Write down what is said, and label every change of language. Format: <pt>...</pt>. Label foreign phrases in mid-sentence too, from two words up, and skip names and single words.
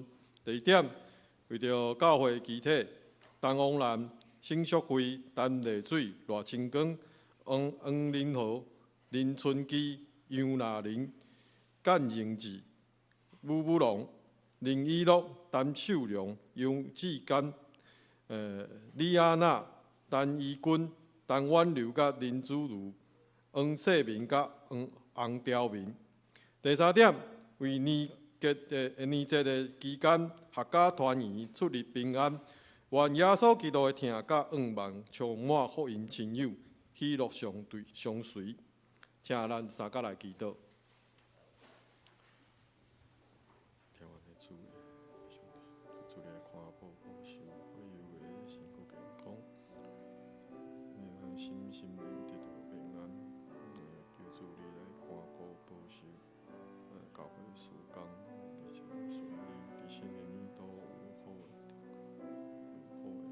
<nan>第二点，为着教会集体，东王兰、新淑会、陈丽水、赖清光、黄林豪、林春基、杨娜玲、简英志、武龙、林依乐、陈秀良、杨志坚、李亚娜、陈怡君、陈婉柔、甲林子如、黄世明、甲洪兆明。第三点，为年节的期间，合家团圆，出入平安。愿耶稣基督的疼甲恩望充满福音亲友，喜乐相随。请咱三甲来祈祷。心灵得到平安，求主你来看顾保守，教会事工一切顺利，伫新的年度有好的，</nan>